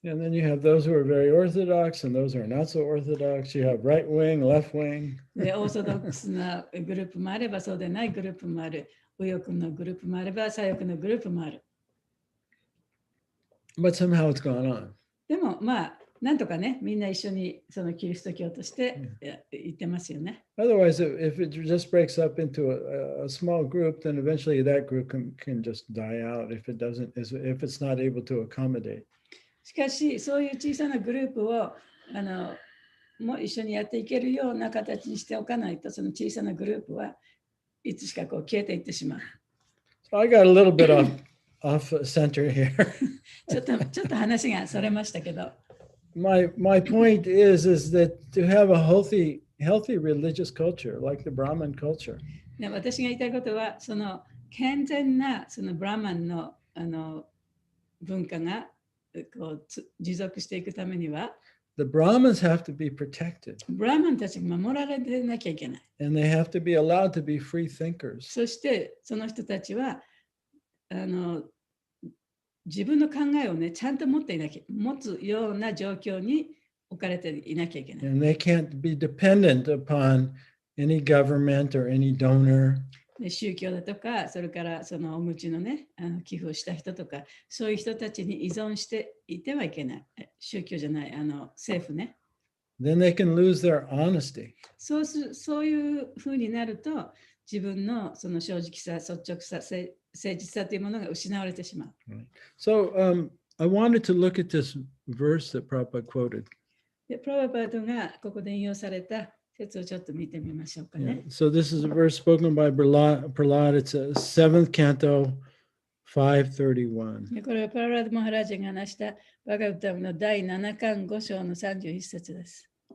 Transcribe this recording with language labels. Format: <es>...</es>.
<en>And then you have those who are very orthodox and those who are not so orthodox. You have right wing, left wing.</en> <ja>で、オーソドックスなグループもあれば、そうでないグループもある。右翼のグループもあれば、左翼のグループもある。</ja> <en>But somehow it's gone on.</en> <ja>でもまあ、なんとかね、みんな一緒にそのキリスト教として言ってますよね。</ja> <en>Otherwise, if it just breaks up into a small group, then eventually that group can just die out if it's not able to accommodate.</en> <ja>しかし、そういう小さなグループをもう一緒にやっていけるような形にしておかないと、その小さなグループはいつしかこう消えていってしまう。</ja> <en>So I got a little bit off center here.</en> <ja>ちょっと話がそれましたけど。</ja> <en>My point is that to have a healthy religious culture like the Brahmin culture.</en> <ja>私が言いたいことは、その健全なそのブラマンの文化がこう持続していくためには、</ja> <en>The Brahmins have to be protected.</en> <ja>ブラマンたちが守られてなきゃいけない。</ja> <en>And they have to be allowed to be free thinkers.</en> <ja>そしてその人たちは自分の考えをね、ちゃんと持つような状況に置かれていなきゃいけない。</ja> <en>And they can't be dependent upon any government or any donor.</en> <ja>宗教だとか、それからそのお口のね、寄付をした人とか、そういう人たちに依存していてはいけない。宗教じゃない、政府ね。</ja> <en>Then they can lose their honesty.</en> <ja>そういうふうになると、自分のその正直さ、率直さ、誠実さというものが失われてしまう。</ja> <en>So I wanted to look at this verse that Prabhupada quoted.</en> <ja>で、プラバパードがここで引用された説をちょっと見てみましょうか</ja> <en>Yeah.</en> <ja>ね。</ja> <en>So this is a verse spoken by Prahlad. It's a 7th canto, 531.</en> <ja>でこれはプララード・マハラージャが話したバガヴタムの第7巻5章の31節です。</ja>